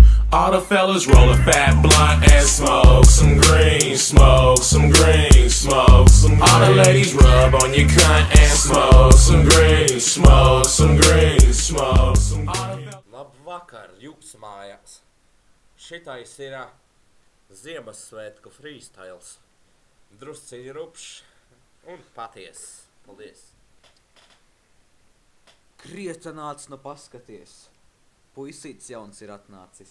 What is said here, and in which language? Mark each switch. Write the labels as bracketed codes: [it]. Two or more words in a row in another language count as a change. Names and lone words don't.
[en] All the fellas roll a fat blunt and smoke some green, smoke some green, smoke some green. All the ladies rub on your cunt and smoke some green, smoke some green, smoke some green. [lv] Labvakar, jūs mājās. Šitais ir Ziemassvētku freestyles. Drusciņi rupšs un paties. Paldies. Grieta nāc nu paskaties. Puisīts jauns ir atnācis.